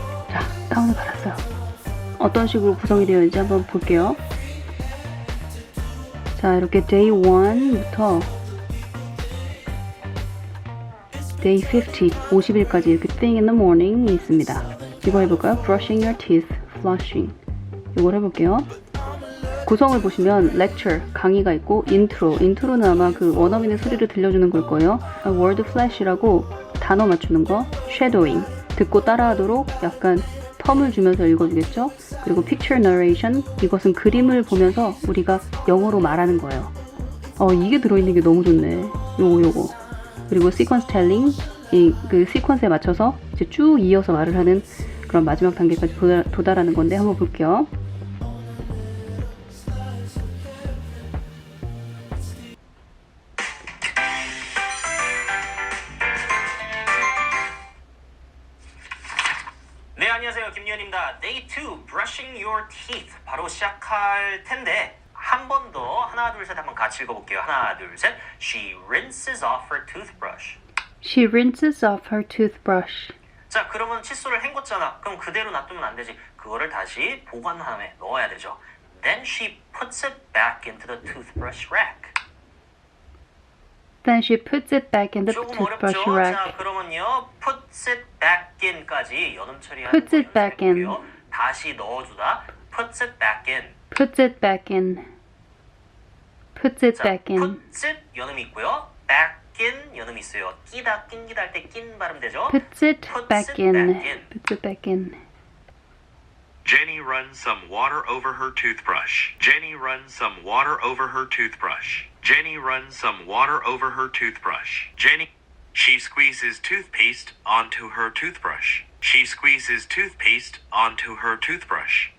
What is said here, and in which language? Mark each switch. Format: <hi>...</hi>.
<ko>자, 다운을 받았어요. 어떤 식으로 구성이 되어 있는지 한번 볼게요. 자, 이렇게 day 1부터 day 50, 50일까지 이렇게 thing in the morning이 있습니다. 이거 해볼까요?</ko> <en>brushing your teeth, flushing.</en> <ko>이걸 해볼게요. 구성을 보시면 lecture, 강의가 있고 인트로는 아마 그 원어민의 소리를 들려주는 걸 거예요. word flash이라고 단어 맞추는 거, shadowing, 듣고 따라하도록 약간 텀을 주면서 읽어주겠죠. 그리고 picture narration, 이것은 그림을 보면서 우리가 영어로 말하는 거예요. 이게 들어있는 게 너무 좋네. 요거. 그리고 sequence telling, 그 시퀀스에 맞춰서 이제 쭉 이어서 말을 하는 그런 마지막 단계까지 도달하는 건데 한번 볼게요. 네, 안녕하세요. 김유현입니다.</ko> <en>Day 2, brushing your teeth.</en> <ko>바로 시작할 텐데 한 번 더 하나 둘 셋 한번 같이 읽어볼게요. 하나 둘 셋.</ko> <en>She rinses off her toothbrush. She rinses off her toothbrush.</en> <ko>자, 그러면 칫솔을 헹궜잖아. 그럼 그대로 놔두면 안 되지. 그거를 다시 보관함에 넣어야 되죠.</ko> <en>Then she puts it back into the toothbrush rack. Then she puts it back in the</en> <ko>조금</ko> <en>toothbrush</en> <ko>어렵죠?</ko> <en>rack.</en> <ko>자, 그러면요.</ko> <en>puts it back in까지</en> <ko>연음 처리하는</ko> <en>puts it back in.</en> <ko>다시 넣어주다.</ko> <en>puts it back in. puts it back in. puts it</en> <ko>자,</ko> <en>back in. puts it</en> <ko>연음이 있고요.</ko> <en>back in</en> <ko>연음이 있어요. 끼다 낀기다 할 때 낀 발음 되죠?</ko> <en>puts it puts back it in. back in. puts it back in. Jenny runs some water over her toothbrush. Jenny runs some water over her toothbrush. Jenny runs some water over her toothbrush. She squeezes toothpaste onto her toothbrush. She squeezes toothpaste onto her toothbrush.</en>